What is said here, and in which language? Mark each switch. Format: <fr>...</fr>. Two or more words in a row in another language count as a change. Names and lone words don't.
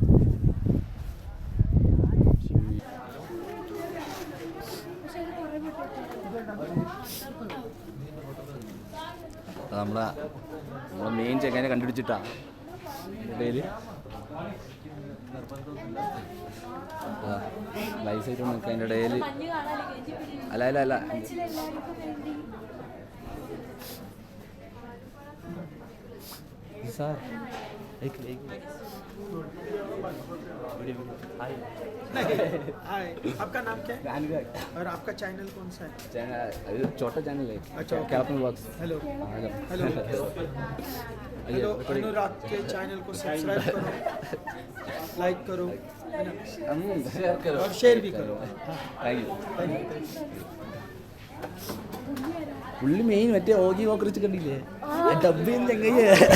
<ml>നമ്മളെ മെയിൻ ചെക്കനെ കണ്ടുപിടിച്ചിട്ടാ ഇടയിൽ ലൈസായിട്ട് നിൽക്കുക. അതിൻ്റെ ഇടയിൽ അല്ല സാർ</ml> <hi>हाय, आपका नाम क्या है और आपका चैनल कौन सा है? छोटा चैनल है। अच्छा, कैप्टन व्लॉग्स। हेलो अनुराग के चैनल को सब्सक्राइब करो, लाइक करो, शेयर करो और शेयर भी करो.</hi> <en>thank you.</en> <ml>പുള്ളി മെയിൻ മറ്റേ ഓഗി കോക്രോച്ച് കണ്ടില്ലേ? ഡബ് ചെയ്യുന്ന ചെങ്ങയ്യ.</ml>